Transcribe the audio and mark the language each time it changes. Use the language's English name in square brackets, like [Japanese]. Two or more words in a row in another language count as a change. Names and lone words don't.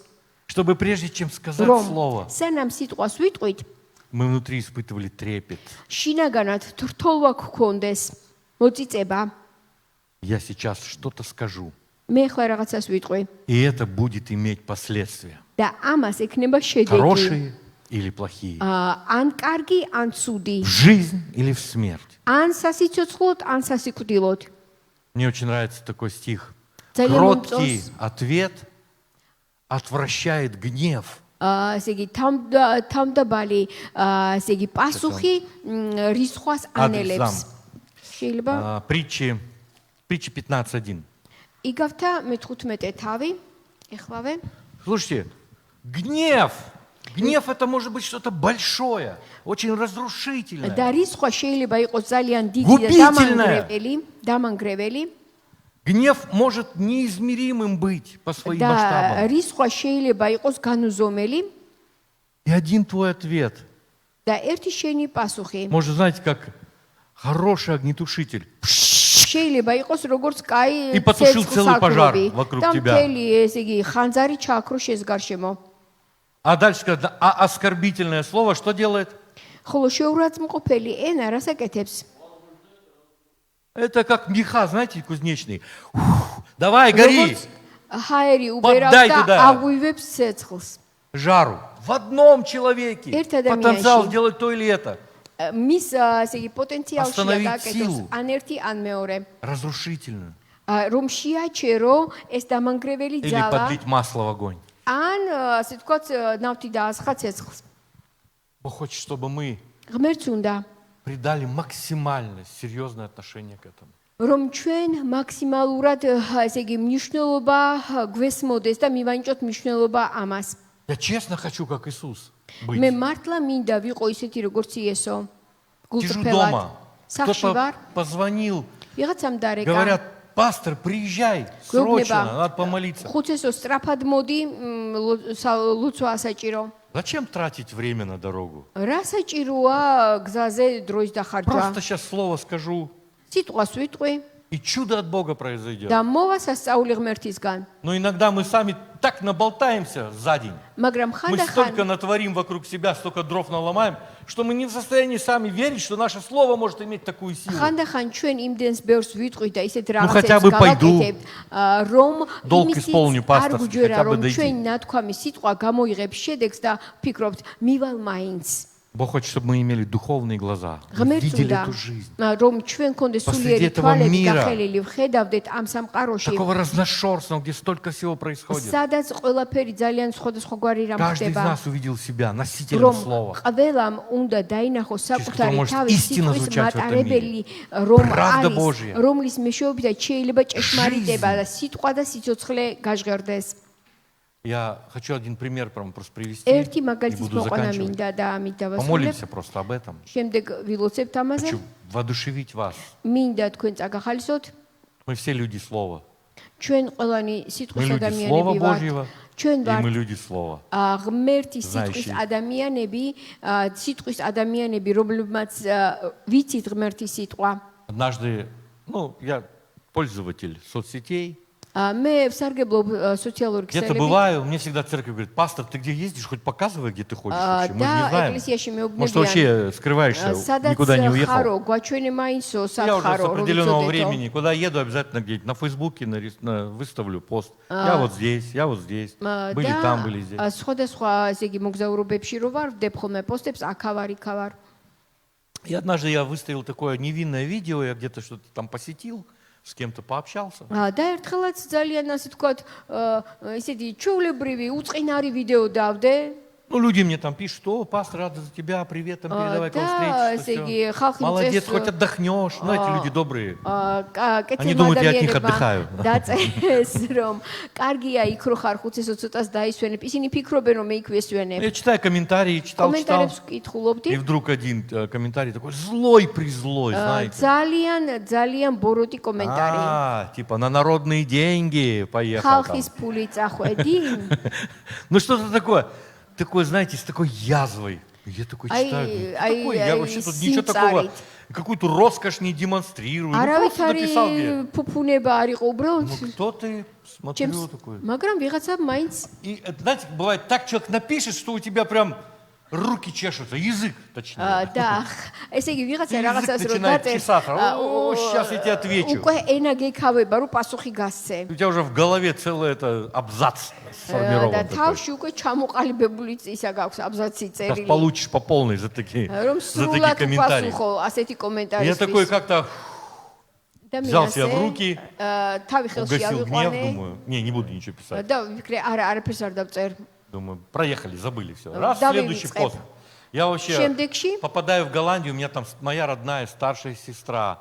[Russian] чтобы прежде чем сказать [Georgian] რომ [Russian] слово, [Georgian] სანამ სიტყვას ვიტყვით, [Russian] мы внутри испытывали трепет. [Georgian] შინაგანად თრთოლვა გქონდეს, მოწიწება. [Russian] Я сейчас что-то скажу, [Georgian] მე ხლა რაღაცას ვიტყვი [Russian] и это будет иметь последствия. [Georgian] და ამას ექნება შედეგი. [Russian] Хорошие или плохие. [Georgian] ან კარგი, ან ცუდი, [Russian] В жизнь или в смерть. [Georgian] ან სასიცოცხლოდ, ან სასიკვდილოდ. [Russian] Мне очень нравится такой стих. [Georgian] Ძალიან [Russian] Кроткий [Georgian] მომწონს. [Russian] ответ отвращает гнев. [Georgian] ესე იგი თავდაბალი ესე იგი პასუხი რისხვას ანელებს. შეიძლება [Russian] Притчи 15:1. [Georgian] იგავთა მე-15 თავი, ეხლავე. [Russian] Слушайте, гнев. Гнев это может быть что-то большое, очень разрушительное. [Georgian] და რისხვა შეიძლება იყოს ძალიან დიდი და [Russian] Губительное. [Georgian] დამანგრეველი. [Russian] Гнев может неизмеримым быть по своим [Georgian] და [Russian] масштабам. [Georgian] რისხვა შეიძლება იყოს განუზომელი [Russian] И один твой ответ. [Georgian] და ერთი შენი პასუხი [Russian] Может, знаете, как хороший огнетушитель. [Georgian] შეიძლება იყოს როგორც კაი [Russian] И потушил целый пожар [Georgian] ცეცხლსაგროვი [Russian] вокруг [Georgian] და [Russian] тебя. [Georgian] მთელი ესე იგი ხანძარი ჩააქრო შეს გარშემო. [Russian] А дальше, когда оскорбительное слово, что делает? [Georgian] ხოლო შეურაცხმყოფელი ენა რას აკეთებს? [Russian] Это как меха, знаете, кузнечный. Давай, гори! [Georgian] ჰაერი [Russian] Поддай [Georgian] უბერავს და [Russian] туда. [Georgian] აღვივებს ცეცხლს. [Russian] Жару. В одном человеке. [Georgian] Ერთ ადამიანში. [Russian] Потенциал сделать то или это. [Georgian] მის ესე იგი პოტენციალშია [Russian] Остановить [Georgian] გააკეთოს [Russian] силу. [Georgian] ან ერთი ან მეორე. [Russian] Разрушительную. [Georgian] რომ შეაჩერო ეს დამანგრეველი [Russian] Или [Georgian] ძალა [Russian] подлить масло в огонь. [Georgian] ან ასე ვთქვათ ნავთი დაასხა ცეცხლს. [Russian] Бог хочет, чтобы мы [Georgian] ღმერთს უნდა [Russian] придали максимально серьезное отношение к этому. [Georgian] რომ ჩვენ მაქსიმალურად ესე იგი მნიშვნელობა გვესმოდეს და მივანიჭოთ მნიშვნელობა ამას. [Russian] Я честно хочу, как Иисус, быть. [Georgian] მე მართლა მინდა ვიყო ისეთი როგორც იესო. [Russian] Сижу [Georgian] გულწრფელად. [Russian] дома. [Georgian] სახში ვარ, [Russian] Кто-то позвонил. [Georgian] ვიღაცამ დარეკა. [Russian] Говорят, пастор, приезжай. Срочно, надо помолиться. [Georgian] ხუცესო სწრაფად მოდი, ლოცვა ასაჭირო. [Russian] Зачем тратить время на дорогу? [Georgian] რა საჭიროა გზაზე დროის დახარჯვა? [Russian] Просто сейчас слово скажу, [Georgian] სიტყვას ვიტყვი [Russian] и чудо от Бога произойдет. [Georgian] და მოვა სასწაული ღმერთისგან. [Russian] Но иногда мы сами так наболтаемся за день. [Georgian] მაგრამ [Russian] Мы столько [Georgian] ხანდახან [Russian] натворим вокруг себя, столько дров наломаем, что мы не в состоянии сами верить, что наше слово может иметь такую силу. [Georgian] ხანდახან ჩვენ იმდენს ბევრს ვიტყვით და ისეთ [Russian] хотя бы [Georgian] რაღაცებს [Russian] пойду. [Georgian] გავაკეთებთ, რომ [Russian] Долг [Georgian] იმისიც [Russian] исполню [Georgian] არ [Russian] пасторский, [Georgian] გვჯერა, [Russian] хотя бы [Georgian] რომ [Russian] дойти. [Georgian] ჩვენი ნათქვამი სიტყვა გამოიღებს შედეგს და ფიქრობთ, მივალ მაინც. [Russian] Бог хочет, чтобы мы имели духовные глаза, мы [Georgian] ღმერთს [Russian] видели [Georgian] უნდა [Russian] эту жизнь. [Georgian] რომ ჩვენ კონდეს [Russian] Посреди [Georgian] სულიერი [Russian] этого [Georgian] თვალები [Russian] мира. [Georgian] გახელილი ვხედავდეთ ამ სამყაროში, [Russian] Такого разношерстного, где столько всего происходит. [Georgian] სადაც ყველაფერი ძალიან სხვადასხვაგვარი რამ [Russian] Каждый из [Georgian] ხდება. [Russian] нас увидел себя носителем [Georgian] რომ [Russian] слова. [Georgian] ყველამ უნდა დაინახოს საკუთარი [Russian] может [Georgian] თავის [Russian] истина [Georgian] სიტყვის [Russian] звучать в этом [Georgian] მატარებელი, რომ [Russian] Правда [Georgian] არის, [Russian] Божья. [Georgian] რომლის მეშვეობითაც შეიძლება ჭეშმარიტება [Russian] Жизнь. [Georgian] და სიტყვა და სიცოცხლე გაჟღერდეს. [Russian] Я хочу один пример прям просто привести [Georgian] ერთი [Russian] и [Georgian] მაგალითის [Russian] буду [Georgian] მოყვანა [Russian] заканчивать. [Georgian] მინდა და ამით დავასრულებ. [Russian] Помолимся просто об этом. [Georgian] შემდეგ ვილოცებთ ამაზე. [Russian] Хочу воодушевить вас. [Georgian] მინდა თქვენ წაგახალისოთ. [Russian] Мы все люди слова. [Georgian] ჩვენ ყველანი [Russian] Мы [Georgian] სიტყვის [Russian] люди Слова [Georgian] ადამიანები [Russian] Божьего, [Georgian] ვართ. ჩვენ [Russian] и мы [Georgian] ვართ [Russian] люди слова. [Georgian] ღმერთის სიტყვის [Russian] Знающие. [Georgian] ადამიანები, სიტყვის ადამიანები, რომლებმაც ვიცით ღმერთის სიტყვა. [Russian] Однажды, я пользователь соцсетей. [Georgian] მე ვსარგებლობ სოციალური [Russian] Где-то [Georgian] ქსელებით. [Russian] бываю, мне всегда церковь говорит, пастор, ты где ездишь, хоть показывай, где ты ходишь вообще. Мы же не [Georgian] და [Russian] знаем. [Georgian] ეკლესიაში [Russian] Может, [Georgian] მეუბნებიან [Russian] вообще скрываешься, [Georgian] სადაც [Russian] никуда не уехал. [Georgian] ხარო, გვაჩვენე მაინცო, სად [Russian] Я уже с [Georgian] ხაро, რომ [Russian] определенного [Georgian] ვიცოდეთო. [Russian] времени, куда еду, обязательно где-нибудь на Фейсбуке выставлю пост. Я вот здесь, я вот здесь. Были там, были здесь. [Georgian] სხვადასხვა ესე იგი მოგზაურობებში რო ვარ, ვდებ ხოლმე პოსტებს, აქავარ, იქავარ. [Russian] И однажды я выставил такое невинное видео, я где-то что-то там посетил, с кем-то пообщался. [Georgian] და ერთხელაც ძალიან ასე თქვათ, ისეთი ჩვეულებრივი, უწყინარი видео დავდე. [Russian] Люди мне там пишут, о, пастор, рада за тебя, привет, там передавай, когда [Georgian] და [Russian] встретишься, [Georgian] ესე იგი, [Russian] всё. [Georgian] ხალხი [Russian] Молодец, [Georgian] მწეს, [Russian] хоть отдохнешь. Знаете, люди добрые. [Georgian] კეთილ [Russian] думают, я от них отдыхаю. [Georgian] დაწერეს, რომ კარგია იქ რო ხარ, ხუცესო ცოტას დაისვენებ. ისინი ფიქრობენ, რომ მე იქ ვესვენებ. [Russian] Я читаю комментарии, читал. [Georgian] კომენტარებს [Russian] И [Georgian] კითხულობდი. [Russian] вдруг один комментарий такой, злой-призлой, знаете. [Georgian] ძალიან ბოროტი კომენტარი. [Russian] Типа на народные деньги поехал там. [Georgian] ხალხის ფული წახვედი? [Russian] Ну что-то такое, знаете, с такой язвой. Я такой читаю, думаю, что такое? Я вообще тут ничего такого, какую-то роскошь не демонстрирую. Ну, просто написал мне. [Georgian] ფუფუნება არ იყო უბრალოდ. [Russian] Ну кто ты? Смотрю такой. [Georgian] მაგრამ ვიღაცა მაინც [Russian] И, знаете, бывает так, человек напишет, что у тебя прям руки чешутся, язык точнее. [Georgian] და ესე იგი ვიღაცა [Russian] Язык [Georgian] რაღაცას რო [Russian] начинает [Georgian] დაწერ. [Russian] чесаться. О, сейчас я тебе отвечу. [Georgian] უკვე ენა გეკავება, რომ пасуხი გასცე. [Russian] У тебя уже в голове целый это абзац [Georgian] და [Russian] сформирован такой. [Georgian] თავში უკვე ჩამოყალიბებული ისა გაქვს აბზაცი [Russian] Сейчас [Georgian] წერილი. [Russian] получишь по полной за такие [Georgian] რომ სრულად [Russian] комментарии. [Georgian] უპასუხო ასეთი [Russian] Я [Georgian] კომენტარისთვის. [Russian] такой как-то [Georgian] და მე [Russian] взял себя в [Georgian] ასე, [Russian] руки, [Georgian] თავი ხელში [Russian] угасил гнев, [Georgian] ავიყვანე [Russian] думаю, не буду ничего писать. [Georgian] და ვიქრე არაფერს არ დავწერ. [Russian] Думаю, проехали, забыли все. Раз, Давай следующий вицеп. пост. Я вообще [Georgian] Შემდეგში [Russian] попадаю в Голландию, у меня там моя родная старшая сестра.